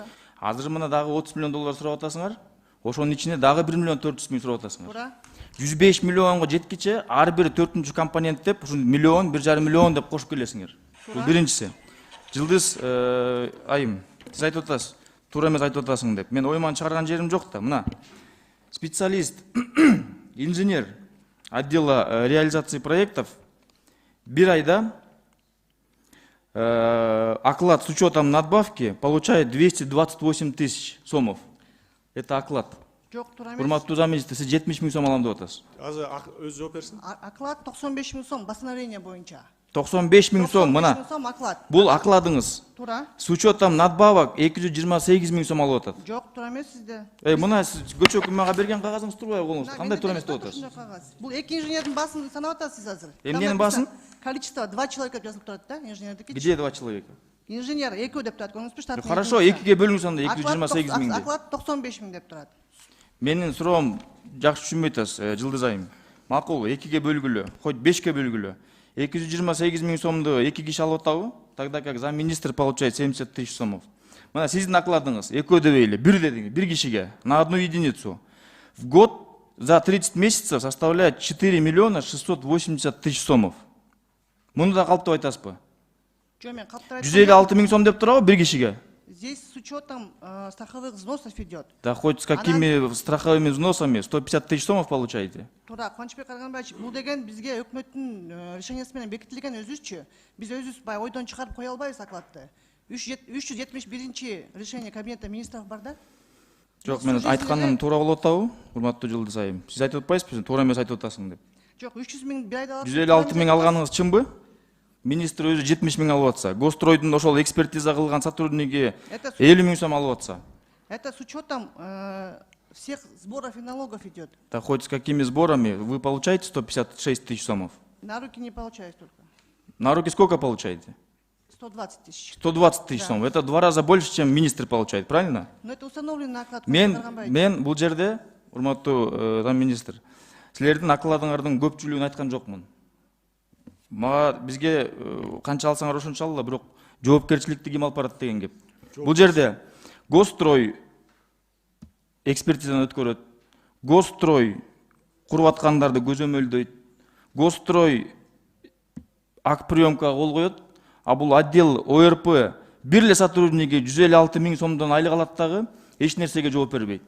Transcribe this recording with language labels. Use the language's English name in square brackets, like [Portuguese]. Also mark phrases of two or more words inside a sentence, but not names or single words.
[Kyrgyz] Азыр мына дагы 30 миллион доллар сурап атасыңар. Ошонун ичинде дагы 1 миллион 400 миң сурап атасыңар. Туура. 105 миллионго жеткиче ар бир 4-нчү компонент деп ушун миллион, 1,5 миллион деп кошуп келесиңер. Бул биринчиси. Жылдыз айым, сиз айтып атасыз, туура эмес айтып атасың деп. Мен ойман чыгарган жерим жок да. [Russian] Мына специалист, инженер отдела реализации проектов [Kyrgyz] бир айда [Russian] оклад с учетом надбавки получает 228 тысяч сомов. Это оклад. [Kyrgyz] Жок, туура эмес. Урматтуу замминистр, сиз 70 миң сом алам деп атасыз. Азыр өз жооп берсин. Оклад 95 миң сом постановление боюнча. 95 миң сом, 95 мына. миң сом оклад. Бул окладыңыз. Туура. [Russian] С учетом надбавок [Kyrgyz] 228 миң сом алып атат. Жок, туура эмес сизде. Мына сиз көчө өкмөгө берген кагазыңыз турбайбы колуңузда? Кандай туура эмес деп атасыз? Бул эки инженердин баасын санап атасыз азыр. Эмненин баасын? [Russian] Количество 2 человека [Kyrgyz] деп жазылып турат да, инженердики. [Russian] Где 2 человека? [Kyrgyz] Инженер экөө деп турат, көрүңүзбү штатный. Хорошо, экиге бөлүңүз анда 228 миңди. Оклад 95 миң деп турат. Менин суроом жакшы түшүнбөй атасыз, Жылдыз айым. Макул, экиге бөлгүлө, хоть 5ке бөлгүлө. 228 миң сомду 2 киши алып атабы? [Russian] Тогда как замминистр получает 70 тысяч сомов. [Kyrgyz] Мына сиздин окладыңыз экөө дебейли, бир дедиңиз, бир кишиге [Russian] на одну единицу. В год за 30 месяцев составляет 4 миллиона 680 тысяч сомов. [Kyrgyz] Муну да калп деп айтасызбы? Жок, мен калптырайт. 156 миң сом деп турабы бир кишиге? [Russian] Здесь с учетом страховых взносов идет. Да хоть с какими страховыми взносами 150 тысяч сомов получаете? [Kyrgyz] Туура, Кубанычбек Карганбаевич, бул деген бизге өкмөттүн решениясы менен бекитилген өзүбүзчү. Биз өзүбүз баягы ойдон чыгарып кое албайбыз окладты. [Russian] 371 решение кабинета министров [Kyrgyz] бар да. Жок, мен айтканым туура болуп атабы? Урматтуу Жылдыз айым. Сиз айтып атпайсызбы, туура эмес айтып атасың деп. Жок, 300 миң бир айда алат. 156 миң алганыңыз чынбы? Министр өзү 70 миң алып атса, Гостройдун ошол экспертиза кылган сотрудниги 50 миң сом алып атса. [Russian] Это с учетом всех сборов и налогов идет. Да хоть с какими сборами вы получаете 156 тысяч сомов? На руки не получаюсь только. На руки сколько получаете? 120 тысяч. 120 тысяч сомов. Это в 2 раза больше, чем министр получает, правильно? Но это установлено на оклад. [Kyrgyz] Мен бул жерде, урматтуу замминистр, силердин акладыңардын көпчүлүгүн айткан жокмун. Мага бизге канча алсаңар ошончо алгыла, бирок жоопкерчиликти ким алып барат деген кеп. Бул жерде Госстрой экспертизаны өткөрөт, Госстрой куруп аткандарды көзөмөлдөйт, Госстрой акприемкага кол коет, а бул отдел ОРП бир эле сотрудниги 156 миң сомдон айлык алат дагы эч нерсеге жооп бербейт.